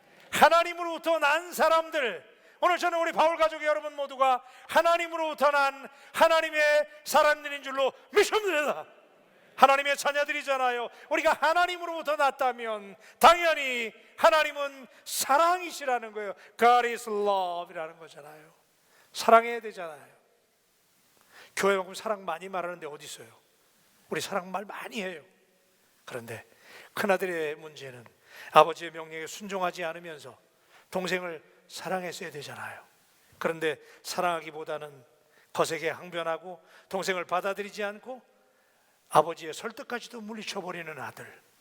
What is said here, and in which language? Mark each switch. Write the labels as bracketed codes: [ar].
[ko] 하나님으로부터 난 사람들, 오늘 저는 우리 바울 가족 여러분 모두가 하나님으로부터 난 하나님의 사람들인 줄로 믿습니다. 하나님의 자녀들이잖아요. 우리가 하나님으로부터 났다면 당연히 하나님은 사랑이시라는 거예요. [en] God is love [ko] 이라는 거잖아요. 사랑해야 되잖아요. 교회만큼 사랑 많이 말하는데 어디 있어요? 우리 사랑 말 많이 해요. 그런데 큰아들의 문제는 아버지의 명령에 순종하지 않으면서 동생을 사랑했어야 되잖아요. 그런데 사랑하기보다는 거세게 항변하고 동생을 받아들이지 않고 아버지의 설득까지도 물리쳐버리는 아들.